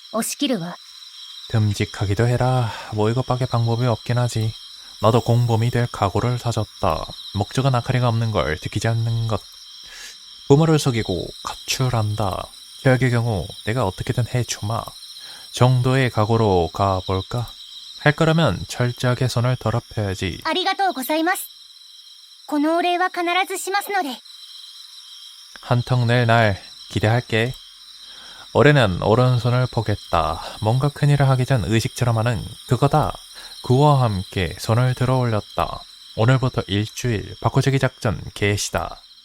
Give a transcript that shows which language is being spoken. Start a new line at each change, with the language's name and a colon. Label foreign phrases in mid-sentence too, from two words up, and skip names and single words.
Korean: 듬직하기도 해라. 뭐 이것밖에 방법이 없긴 하지. 나도 공범이 될 각오를 다졌다. 목적은 아카리가 없는 걸 지키지 않는 것. 부모를 속이고 가출한다. 최악의 경우 내가 어떻게든 해주마 정도의 각오로 가볼까? 할 거라면 철저하게 손을 더럽혀야지.
Japanese: ありがとうございます。このお礼は必ずしますので。
Korean: 한턱 낼 날 기대할게. 올해는 오른손을 포겠다. 뭔가 큰일을 하기 전 의식처럼 하는 그거다. 그와 함께 손을 들어 올렸다. 오늘부터 일주일 바꿔주기 작전 개시다.